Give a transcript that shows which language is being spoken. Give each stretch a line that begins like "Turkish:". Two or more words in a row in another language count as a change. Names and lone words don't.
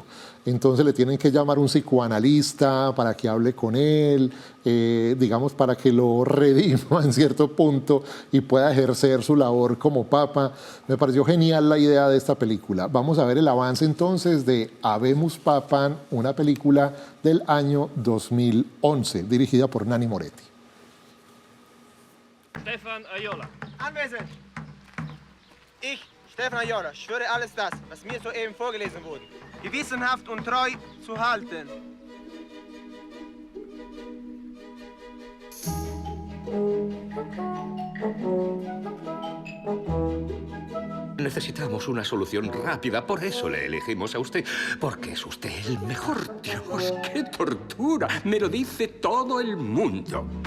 Spanish: Entonces le tienen que llamar un psicoanalista para que hable con él, digamos, para que lo redima en cierto punto y pueda ejercer su labor como papa. Me pareció genial la idea de esta película. Vamos a ver el avance entonces de Habemus Papam, una película del año 2011, dirigida por Nanni Moretti.
German: Stefan Ayola. Anwesend. Ich, Stefan Ayola, schwöre alles das, was mir soeben vorgelesen wurde, gewissenhaft und treu zu halten.
Spanish: Necesitamos una solución rápida, por eso le elegimos a usted. Porque es usted el mejor. Dios, qué tortura. Me lo dice todo el mundo.